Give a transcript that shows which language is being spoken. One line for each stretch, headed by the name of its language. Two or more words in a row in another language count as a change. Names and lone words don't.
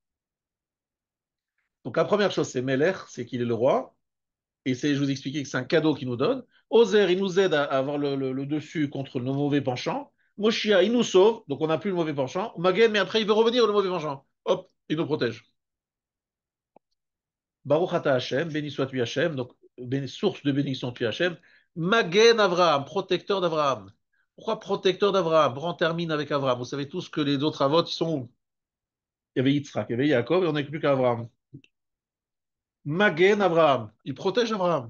French: Donc la première chose, c'est Melech, c'est qu'il est le roi. Et je vous expliquer que c'est un cadeau qu'il nous donne. Ozer, il nous aide à avoir le dessus contre nos mauvais penchants. Moshia, il nous sauve, donc on n'a plus le mauvais penchant. Magen, mais après, il veut revenir le mauvais penchant. Hop, il nous protège.
Hebrew: ברוך אתה השם,
French: béni sois-tu Hashem, donc source de bénédiction tu Hashem.
Hebrew: מגן אברהם,
French: protecteur d'Avraham. Pourquoi protecteur d'Avraham? On termine avec Avraham. Vous savez tous que les autres avots, ils sont où? Il y avait Yitzhak, il y avait Yaakov, et on n'a plus qu'Avraham.
Hebrew: מגן אברהם,
French: il protège Avraham.